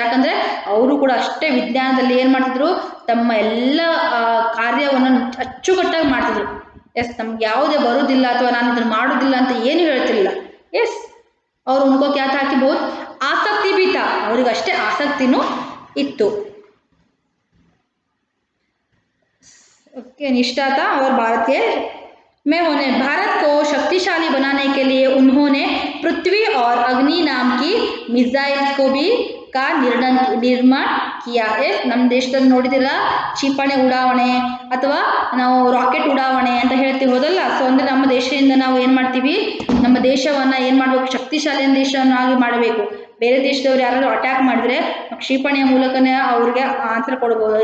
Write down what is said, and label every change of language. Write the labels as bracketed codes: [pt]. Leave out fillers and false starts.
[kn] ಯಾಕಂದರೆ ಅವರು ಕೂಡ ಅಷ್ಟೇ ವಿಜ್ಞಾನದಲ್ಲಿ ಏನು ಮಾಡ್ತಿದ್ರು, ತಮ್ಮ ಎಲ್ಲ ಕಾರ್ಯವನ್ನು ಅಚ್ಚುಕಟ್ಟಾಗಿ ಮಾಡ್ತಿದ್ರು. ಎಸ್, ನಮ್ಗೆ ಯಾವುದೇ ಬರೋದಿಲ್ಲ ಅಥವಾ ನಾನು ಇದನ್ನು ಮಾಡೋದಿಲ್ಲ ಅಂತ ಏನು ಹೇಳ್ತಿರಲಿಲ್ಲ. [hi] ಎಸ್, ಅವರು ಉನ್ಕೋ ಕ್ಯಾ ಥಾ ಕಿ ಬಹುತ್ ಆಸಕ್ತಿ ಬಿ ಥಾ, [kn] ಅವರಿಗಷ್ಟೇ ಆಸಕ್ತಿನೂ ಇತ್ತು. [hi] ओके, निष्ठा था और भारत को शक्तिशाली बनाने के लिए उन्होंने पृथ्वी और अग्नि नाम की मिसाइल्स को भी का निर्माण किया. [kn] ನಮ್ಮ ದೇಶದಲ್ಲಿ ನೋಡಿದಿಲ್ಲ, ಕ್ಷಿಪಣಿ ಉಡಾವಣೆ ಅಥವಾ ನಾವು ರಾಕೆಟ್ ಉಡಾವಣೆ ಅಂತ ಹೇಳ್ತೀವಿ, ಹೋದಲ್ಲ. ಸೊ ಅಂದರೆ ನಮ್ಮ ದೇಶದಿಂದ ನಾವು ಏನು ಮಾಡ್ತೀವಿ, ನಮ್ಮ ದೇಶವನ್ನು ಏನು ಮಾಡಬೇಕು, ಶಕ್ತಿಶಾಲಿ ದೇಶವನ್ನಾಗಿ ಮಾಡಬೇಕು. ಬೇರೆ ದೇಶದವ್ರು ಯಾರಾದರೂ ಅಟ್ಯಾಕ್ ಮಾಡಿದ್ರೆ ಕ್ಷಿಪಣಿಯ ಮೂಲಕನೇ ಅವ್ರಿಗೆ ಆನ್ಸರ್ ಕೊಡ್ಬೋದು.